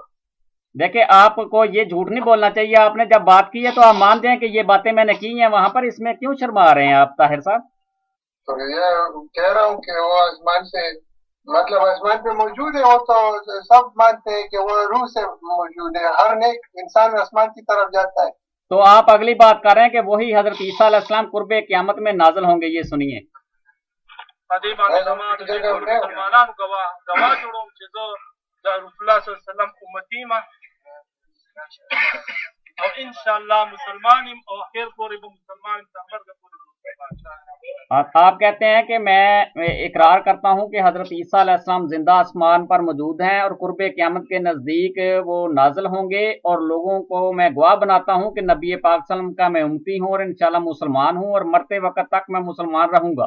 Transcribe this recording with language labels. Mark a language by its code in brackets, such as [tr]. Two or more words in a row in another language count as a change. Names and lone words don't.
[ur] دیکھیے، آپ کو یہ جھوٹ نہیں بولنا چاہیے۔ آپ نے جب بات کی ہے تو آپ مان دیں کہ یہ باتیں میں نے کی ہیں وہاں پر، اس میں کیوں شرما رہے ہیں آپ طاہر صاحب? تو یہ کہہ رہا ہوں کہ وہ آسمان سے مطلب آسمان پے موجود ہے، وہ تو سب مانتے ہیں کہ وہ روح سے موجود ہے، ہر نیک انسان آسمان کی طرف جاتا ہے. تو آپ اگلی بات کر رہے ہیں کہ وہی حضرت عیسیٰ علیہ السلام قرب قیامت میں نازل ہوں گے، یہ سنیے. [ps] پدې باندې زما د ټولو مسلمانانو ګواه جوړوم چې زه د رسول الله [ar] صلی الله علیه وسلم [ps] امتی یم او [ar] ان شاء الله [ps] مسلمان یم او اخر پورې به مسلمان یم تر مرګ پورې. [ur] آپ کہتے ہیں کہ میں اقرار کرتا ہوں کہ حضرت عیسیٰ [ar] علیہ السلام [ur] زندہ آسمان پر موجود ہیں اور قرب قیامت کے نزدیک وہ نازل ہوں گے، اور لوگوں کو میں گواہ بناتا ہوں کہ نبی پاک [ar] صلی اللہ علیہ وسلم [ur] کا میں امتی ہوں اور [ar] انشاءاللہ [ur] مسلمان ہوں اور مرتے وقت تک میں مسلمان رہوں گا۔